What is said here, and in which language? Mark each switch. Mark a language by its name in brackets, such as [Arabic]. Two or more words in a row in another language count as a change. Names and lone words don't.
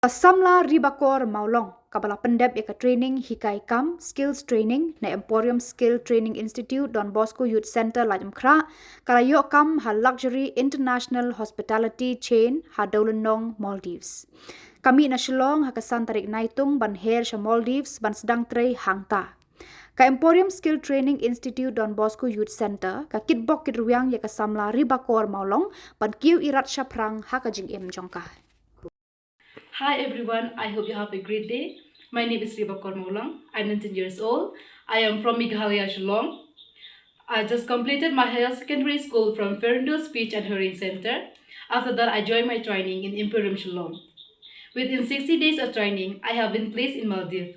[Khasi] Samla Ribakor Mawlong kabala pendep eka training hikai kam [English] skills training [Khasi] na Emporium Skill Training Institute donbosco Youth Center lajam khra kala yo kam ha [English] luxury international hospitality chain [Khasi] ha Dolenong Maldives. Kami na Shillong ha kasan tarik naitung ban her sha Maldives ban sedang trei hangta. Ka Emporium Skill Training Institute donbosco Youth Center ka kitbok kitruang ya ka Samla Ribakor Mawlong ban kiu irat sha prang ha ka jing jongka. [English] Hi everyone, I hope you have a great day. My name is Ribakor Mawlong. I'm 19 years old. I am from Meghalaya, Shillong. I just completed my higher secondary school from Fernando Speech and Hearing Center. After that, I joined my training in Imperium Shillong. Within 60 days of training, I have been placed in Maldives.